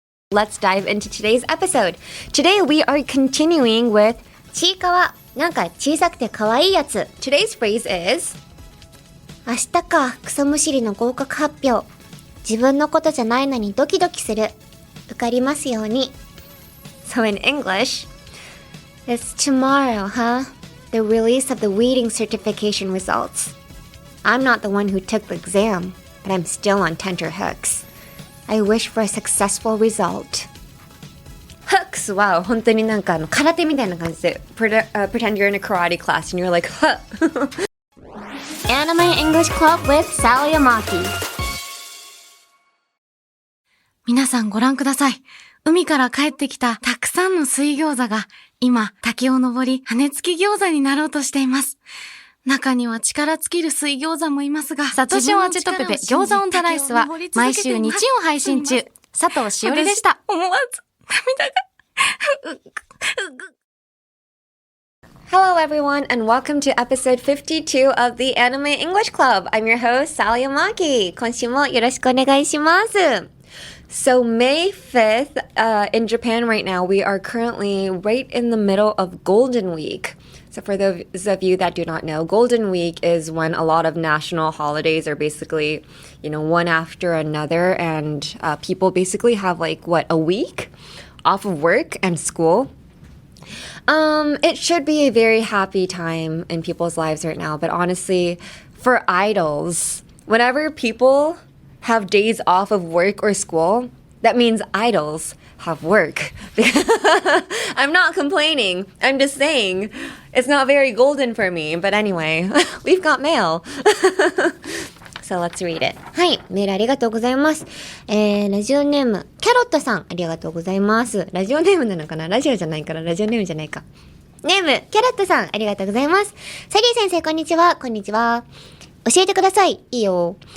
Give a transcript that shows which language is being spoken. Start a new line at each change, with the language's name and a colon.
English: Let's dive into today's episode. Today we are continuing with ちいかわ、なんか小さくてかわいいやつ. Today's phrase is
Japanese: 明日か、草むしりの合格発表. 自分のことじゃないのにドキドキする. 受かりますように.
English: So in English, it's tomorrow, huh? The release of the reading certification results. I'm not the one who took the exam, but I'm still on tenterhooks. I wish for a successful result. Hooks
Japanese: は本当になんか空手みたいな感じで
English: pretend you're in a karate class and you're like, huh. Anime English Club with Sally Amaki.
Japanese: 皆さんご覧ください。海から帰ってきたたくさんの水餃子が今滝を登り羽根付き餃子になろうとしています。中には力尽きる水餃子もいますが、サトシオアチェトペペ餃子オンザライスは毎週日曜配信中。佐藤しおりでした。思わず涙が。
English: Hello everyone and welcome to episode 52 of the Anime English Club. I'm your host, Sally Amaki.
Japanese: 今週もよろしくお願いします。
English: So May 5th, in Japan right now, we are currently right in the middle of Golden Week. So for those of you that do not know, Golden Week is when a lot of national holidays are basically, one after another, and people basically have a week off of work and school. It should be a very happy time in people's lives right now, but honestly, for idols, whenever people have days off of work or school, that means idols have work. I'm not complaining. I'm just saying it's not very golden for me. But anyway, we've got mail. So let's read it.
Japanese: はい、メールありがとうございます。ラジオネーム、キャロットさん、ありがとうございます。ラジオネームなのかな？ラジオじゃないからラジオネームじゃないか。ネーム、キャロットさん、ありがとうございます。サリー先生、こんにちは。こんにちは。教えてください。いいよ。